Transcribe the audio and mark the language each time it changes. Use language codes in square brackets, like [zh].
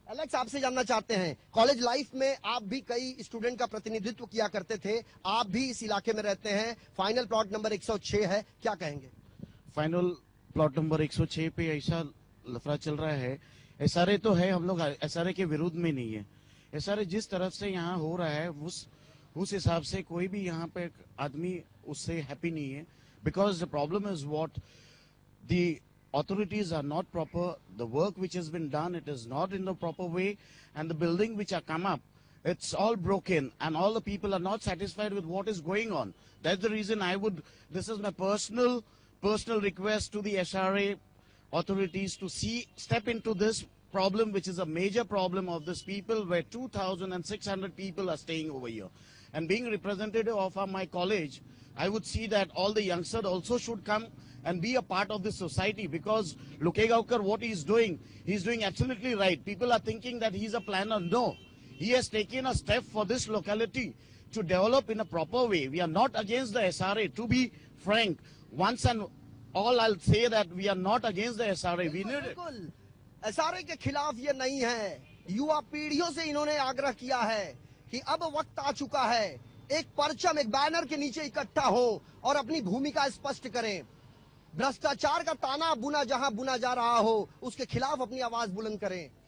[hi] Alex, आपसे जानना चाहते हैं, कॉलेज लाइफ में आप भी कई स्टूडेंट का प्रतिनिधित्व किया करते थे, आप भी इस इलाके में रहते हैं, फाइनल प्लॉट नंबर 106 है, क्या कहेंगे? फाइनल प्लॉट नंबर 106 पे ऐसा लफड़ा चल रहा है। एसआरए तो है, हम लोग एसआरए के विरुद्ध में नहीं है। एसआरए जिस तरफ से यहाँ हो रहा है उस हिसाब से कोई भी यहाँ पे आदमी उससे हैप्पी नहीं है। [en] Because the problem is what the authorities are not proper, the work which has been done, it is not in the proper way, and the building which are come up, It's all broken, and all the people are not satisfied with what is going on. That's the reason this is my personal request to the SRA authorities to step into this problem, which is a major problem of this people, where 2,600 people are staying over here. And being representative of my college, I would see that all the youngsters also should come and be a part of this society, because Lukegaonkar, what he's doing absolutely right. People are thinking that he's a planner. No, he has taken a step for this locality to develop in a proper way. We are not against the SRA. To be frank, once and all, I'll say that we are not against the SRA. We need it. [hi] SRA के खिलाफ ये नहीं है। युवा पीढ़ियों से इन्होंने आग्रह किया है कि अब वक्त आ चुका है, एक परचम, एक बैनर के नीचे इकट्ठा हो और अपनी भूमिका स्पष्ट करें। भ्रष्टाचार का ताना जहां बुना जा रहा हो, उसके खिलाफ अपनी आवाज बुलंद करें।